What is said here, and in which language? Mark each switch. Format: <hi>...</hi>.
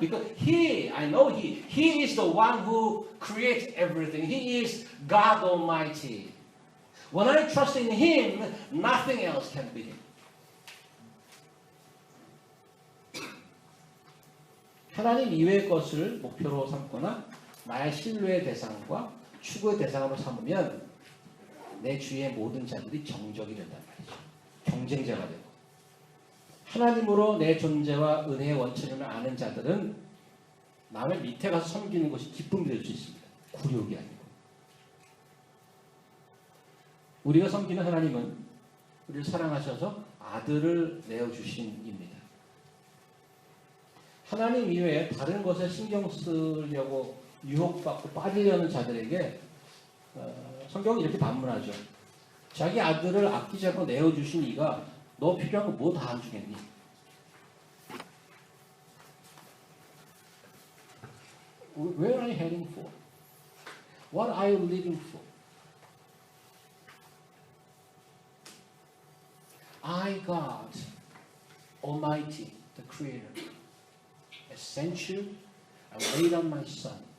<en>Because I know he is the one who creates everything. He is God Almighty. When I trust in Him, nothing else can beat Him.</en> <ko>하나님 이외의 것을 목표로 삼거나 나의 신뢰의 대상과 추구의 대상으로 삼으면 내 주위의 모든 자들이 정적이 된단 말이죠. 경쟁자가 되고. 하나님으로 내 존재와 은혜의 원천임을 아는 자들은 남의 밑에 가서 섬기는 것이 기쁨이 될 수 있습니다. 굴욕이 아니고. 우리가 섬기는 하나님은 우리를 사랑하셔서 아들을 내어주신 입니다. 하나님 이외에 다른 것에 신경 쓰려고 유혹받고 빠지려는 자들에게 성경은 이렇게 반문하죠. 자기 아들을 아끼지 않고 내어주신 이가 너 필요한 거 뭐 다 안 주겠니?</ko> <en>Where are you heading for? What are you living for? I, God, Almighty, the Creator, has sent you and laid on my Son.</en>